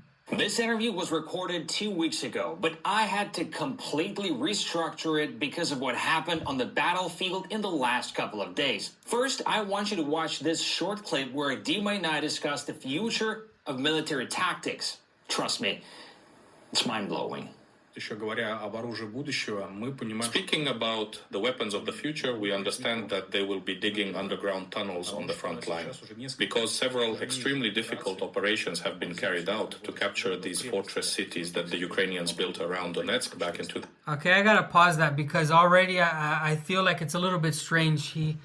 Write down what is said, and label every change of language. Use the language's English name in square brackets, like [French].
[English] This interview was recorded 2 weeks ago, but I had to completely restructure it because of what happened on the battlefield in the last couple of days. First, I want you to watch this short clip where Dima and I discuss the future of military tactics. Trust me, it's mind-blowing. [Russian] Еще говоря об оружии будущего, мы понимаем, [English] Speaking about the weapons of the future, we understand that they will be digging underground tunnels on the front line, because several extremely difficult operations have been carried out to capture these fortress cities that the Ukrainians built around Donetsk back in 2000. Okay, I gotta pause that because already I feel like it's a little bit strange.